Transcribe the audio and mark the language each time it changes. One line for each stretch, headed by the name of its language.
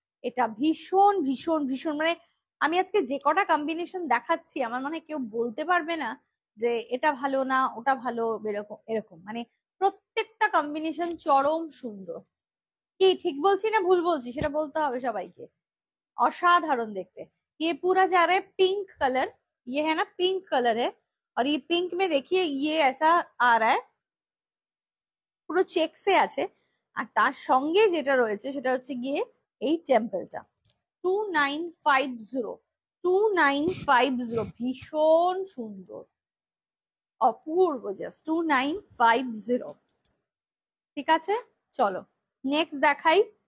Bangla: এটা ভীষণ ভীষণ ভীষণ, মানে আমি আজকে যে কটা কম্বিনেশন দেখাচ্ছি আমার মনে হয় কেউ বলতে পারবে না যে এটা ভালো না ওটা ভালো, এরকম এরকম, মানে প্রত্যেকটা কম্বিনেশন চরম সুন্দর। কি ঠিক বলছি না ভুল বলছি সেটা বলতে হবে সবাইকে। असाधारण देखते।
Hindi: ये पूरा जा रहा है पिंक कलर, ये है ना पिंक कलर है। और ये पिंक में देखिए ये ऐसा आ रहा है,
Bangla: পুরো চেকসে আছে। আর তার সঙ্গে যেটা রয়েছে সেটা হচ্ছে গিয়ে এই টেম্পলটা। 2950, 2950, ভীষণ সুন্দর, অপূর্ব, জাস্ট 2950। ঠিক আছে, চলো নেক্সট দেখাই।